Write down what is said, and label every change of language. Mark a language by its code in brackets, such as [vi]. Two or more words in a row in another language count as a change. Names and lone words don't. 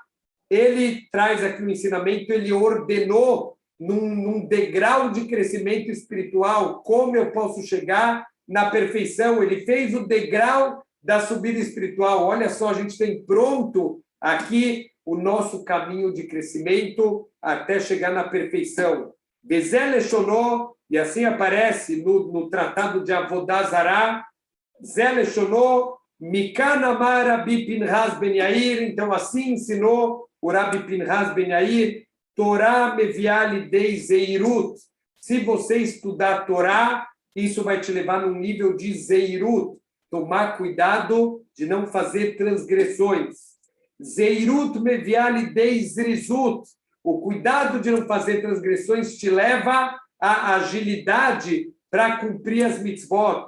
[pt] Ele traz aqui um ensinamento, ele ordenou num degrau de crescimento espiritual, como eu posso chegar na perfeição. Ele fez o degrau da subida espiritual. Olha só, a gente tem pronto aqui o nosso caminho de crescimento até chegar na perfeição. [he] בזה הלשון, [pt] e assim aparece no Tratado de Avodah Zará, [he] זה הלשון, מכאן אמר [pt] Rabi Pinchas Ben Yair. Então, assim ensinou o Rabi Pinchas Ben Yair, [he] תורה מביאה לידי זהירות. [pt] Se você estudar a Torá, isso vai te levar num nível de Zeirut, tomar cuidado de não fazer transgressões. [he] זהירות מביאה לידי זריזות. [pt] O cuidado de não fazer transgressões te leva à agilidade para cumprir as mitzvot.